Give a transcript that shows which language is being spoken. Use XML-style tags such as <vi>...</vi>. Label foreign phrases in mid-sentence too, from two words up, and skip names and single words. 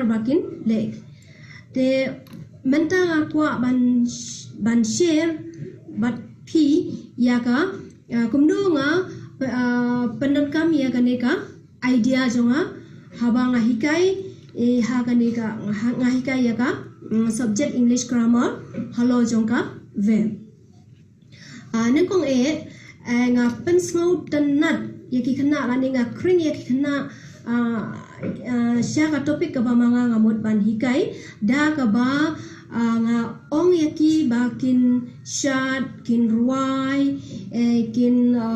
<kha>ba kin le te menta nga kwa ban share bat pi ya ka kumdu nga penekam ya ka neka idea jonga haba nga hikai ha ka neka nga hikai ya ka</kha> <en>subject English grammar</en> <kha>halo jongka ve nengkong nga pensngau tanat ya ki khana la nga kring ya ki khana sya ka topic ka ba manga nga mod ban hikai da ka ba nga ong yaki ba kin shat kin ruai kin</kha>